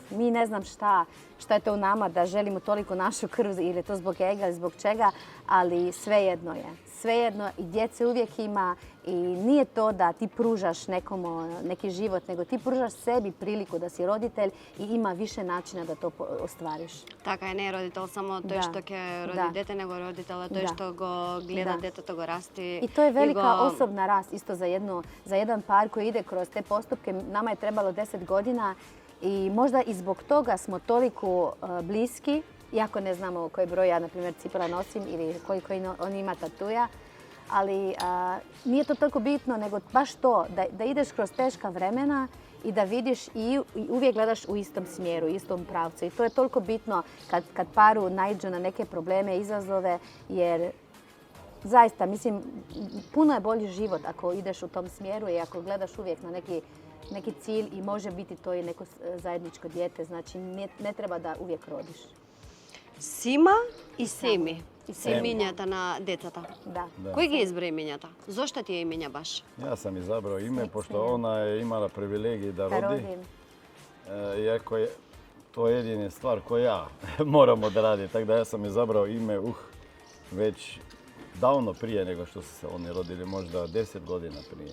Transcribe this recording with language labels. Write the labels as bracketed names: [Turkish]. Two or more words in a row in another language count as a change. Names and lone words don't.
[Croatian] Mi ne znam šta je to u nama da želimo toliko našu krv ili je to zbog ega ili zbog čega, ali svejedno je. svejedno i djece uvijek ima i nije to da ti pružaš neki život, nego ti pružaš sebi priliku da si roditelj i ima više načina da to ostvariš. [Macedonian] Така е, не е родител само тој што ќе роди дете, него родител е тој што го гледа детето, го расти. [Croatian] I to je velika osobna rast isto za jedan par koji ide kroz te postupke. Nama je trebalo 10 godina i možda i zbog toga smo toliko bliski, iako ne znamo koji broj ja, na primjer, cipela nosim ili koliko on ima tatuja, ali nije to toliko bitno, nego baš to, da ideš kroz teška vremena i da vidiš i uvijek gledaš u istom smjeru, u istom pravcu. I to je toliko bitno kad paru naiđu na neke probleme, izazove, jer zaista, mislim, puno je bolji život ako ideš u tom smjeru i ako gledaš uvijek na neki cilj i može biti to i neko zajedničko dijete. Znači, ne treba da uvijek rodiš. [Macedonian] Сима и Семи. Се имињата на децата. [Croatian] Da. [Macedonian] Кој ги избра имињата? Зошто ти е имиња баш? [Croatian] Ja sam izabrao ime, pošto ona je imala privilegij da rodi. Rodim. Iako je to jedina stvar koju ja moram odraditi. Tako da ja sam izabrao ime već davno prije nego što su se oni rodili, možda 10 godina prije.